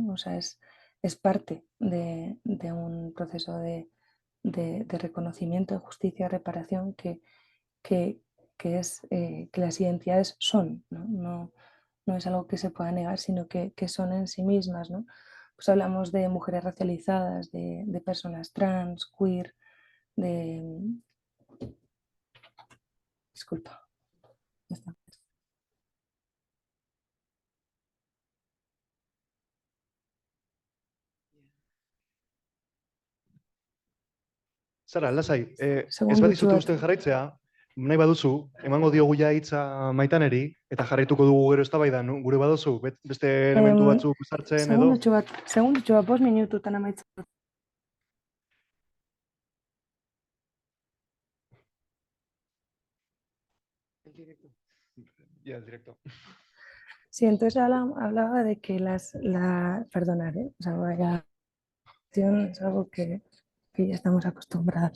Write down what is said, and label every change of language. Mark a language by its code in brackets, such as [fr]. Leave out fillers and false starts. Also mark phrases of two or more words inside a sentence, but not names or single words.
[es] O sea, es parte de un proceso de reconocimiento, de justicia, de reparación, que es que las identidades son, ¿no? No es algo que se pueda negar, sino que son en sí mismas, ¿no? Pues hablamos de mujeres racializadas, de personas trans, queer, de... Disculpa. Ya está. [eu] Sara, lasai, ez Segundutxo badizute bat. usten jarraitzea, nahi baduzu, emango diogu ja hitza Maitaneri, eta jarraituko dugu gero eztabaidan, gure baduzu, beste elementu batzuk sartzen edo. Segundutxo bat, 5 minututan amaitzen dut. [es] Ya, el directo. Sí, entonces hablaba de que perdonad, o sea, vaya, es algo que ya estamos acostumbrados.